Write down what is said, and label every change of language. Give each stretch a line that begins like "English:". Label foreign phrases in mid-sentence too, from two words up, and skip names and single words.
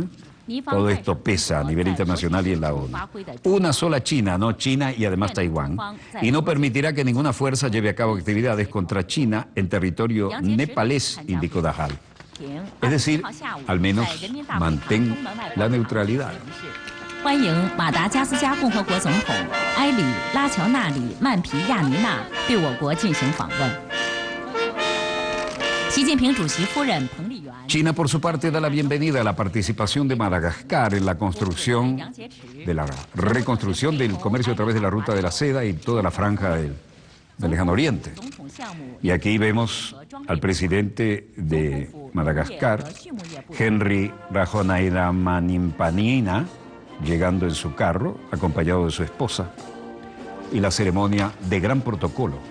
Spanish: Todo esto pesa a nivel internacional y en la ONU. Una sola China, no China y además Taiwán, y no permitirá que ninguna fuerza lleve a cabo actividades contra China en territorio nepalés, indicó Dahal. Es decir, al menos mantén la neutralidad.
Chinese: 欢迎马达加斯加共和国总统埃里拉乔纳里曼皮亚尼娜对我国进行访问。习近平主席夫人彭丽媛。
Spanish: China, por su parte, da la bienvenida a la participación de Madagascar en la construcción, de la reconstrucción del comercio a través de la Ruta de la Seda y toda la franja del Lejano Oriente. Y aquí vemos al presidente de Madagascar, Henry Rajoelinamanimpanina, llegando en su carro, acompañado de su esposa, y la ceremonia de gran protocolo.